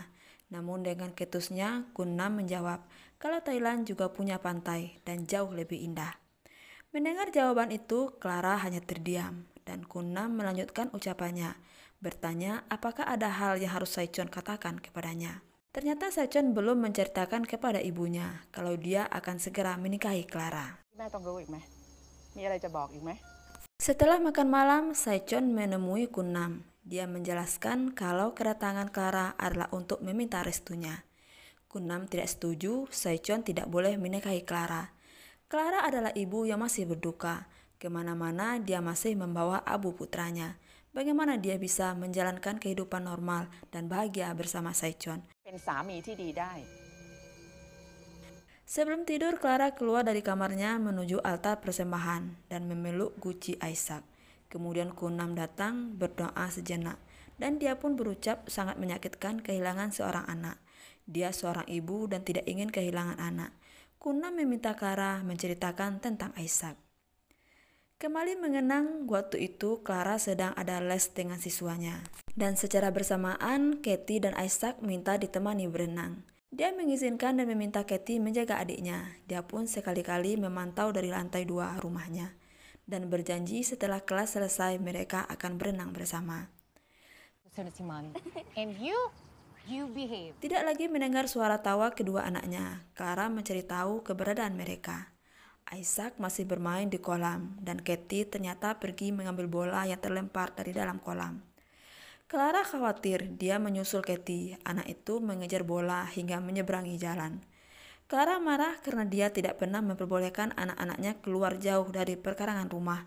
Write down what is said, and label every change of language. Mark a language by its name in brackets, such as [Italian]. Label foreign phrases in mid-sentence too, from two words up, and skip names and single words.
[Indonesian] Namun dengan ketusnya, Kunnam menjawab kalau Thailand juga punya pantai dan jauh lebih indah. Mendengar jawaban itu, Clara hanya terdiam dan Kunnam melanjutkan ucapannya, bertanya apakah ada hal yang harus Saichon katakan kepadanya. Ternyata Saichon belum menceritakan kepada ibunya kalau dia akan segera menikahi Clara. [Thai] แม่ต้องรู้อีกไหมมีอะไรจะบอกอีกไหม [Indonesian] Setelah makan malam, Saichon menemui Kunnam. Dia menjelaskan kalau kedatangan Clara adalah untuk meminta restunya. Kunnam tidak setuju, Saichon tidak boleh menikahi Clara. Clara adalah ibu yang masih berduka. Kemana-mana dia masih membawa abu putranya. Bagaimana dia bisa menjalankan kehidupan normal dan bahagia bersama Saichon? [Thai] เป็นสามีที่ดีได้ [Indonesian] Sebelum tidur, Clara keluar dari kamarnya menuju altar persembahan dan memeluk guci Isaac. Kemudian Kunnam datang berdoa sejenak dan dia pun berucap sangat menyakitkan kehilangan seorang anak. Dia seorang ibu dan tidak ingin kehilangan anak. Kunnam meminta Clara menceritakan tentang Isaac. Kembali mengenang waktu itu Clara sedang ada les dengan siswanya. Dan secara bersamaan Katie dan Isaac minta ditemani berenang. Dia mengizinkan dan meminta Katie menjaga adiknya. Dia pun sekali-kali memantau dari lantai 2 rumahnya. Dan berjanji setelah kelas selesai mereka akan berenang bersama. [English] And you behave. [Indonesian] Tidak lagi mendengar suara tawa kedua anaknya. Clara mencari tahu keberadaan mereka. Isaac masih bermain di kolam dan Katie ternyata pergi mengambil bola yang terlempar dari dalam kolam. Clara khawatir dia menyusul Katie. Anak itu mengejar bola hingga menyeberangi jalan. Clara marah karena dia tidak pernah memperbolehkan anak-anaknya keluar jauh dari perkarangan rumah.